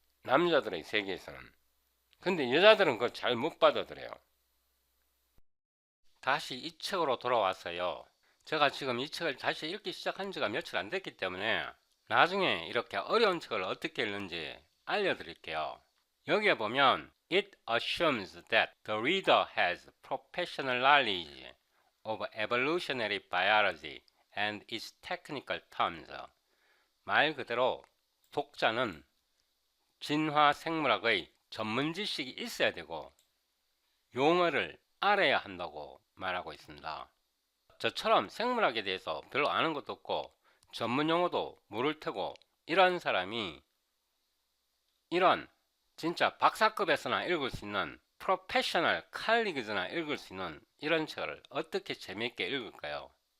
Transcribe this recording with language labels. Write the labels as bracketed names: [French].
[Korean] 남자들의 세계에서는. 근데 여자들은 그걸 잘 못 받아들여요. 다시 이 책으로 돌아왔어요. 제가 지금 이 책을 다시 읽기 시작한 지가 며칠 안 됐기 때문에 나중에 이렇게 어려운 책을 어떻게 읽는지 알려드릴게요. 여기에 보면 [English] It assumes that the reader has professional knowledge of evolutionary biology and its technical terms. [Korean] 말 그대로 독자는 진화 생물학의 전문 지식이 있어야 되고 용어를 알아야 한다고 말하고 있습니다. 저처럼 생물학에 대해서 별로 아는 것도 없고 전문 용어도 모를 테고 이런 사람이 이런 진짜 박사급에서나 읽을 수 있는 프로페셔널 칼리그즈나 읽을 수 있는 이런 책을 어떻게 재미있게 읽을까요?